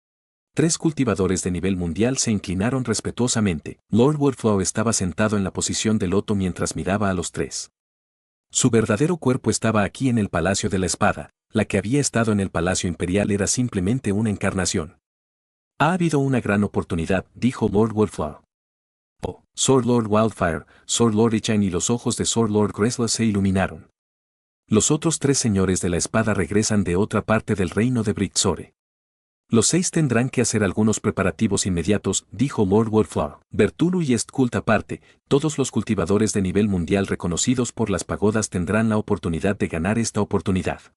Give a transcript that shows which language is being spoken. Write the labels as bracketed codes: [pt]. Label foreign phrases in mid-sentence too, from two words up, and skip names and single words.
[es] 3 cultivadores de nivel mundial se inclinaron respetuosamente. Lord Wordflow estaba sentado en la posición de loto mientras miraba a los 3. Su verdadero cuerpo estaba aquí en el Palacio de la Espada, la que había estado en el Palacio Imperial era simplemente una encarnación. Ha habido una gran oportunidad, dijo Lord Wordflow. Oh, Sword Lord Wildfire, Sword Lord Ichan y los ojos de Sword Lord Gresla se iluminaron. Los otros 3 señores de la espada regresan de otra parte del reino de Brixore. Los 6 tendrán que hacer algunos preparativos inmediatos, dijo Lord Wordflow. Bertulu y Estkult aparte, todos los cultivadores de nivel mundial reconocidos por las pagodas tendrán la oportunidad de ganar esta oportunidad.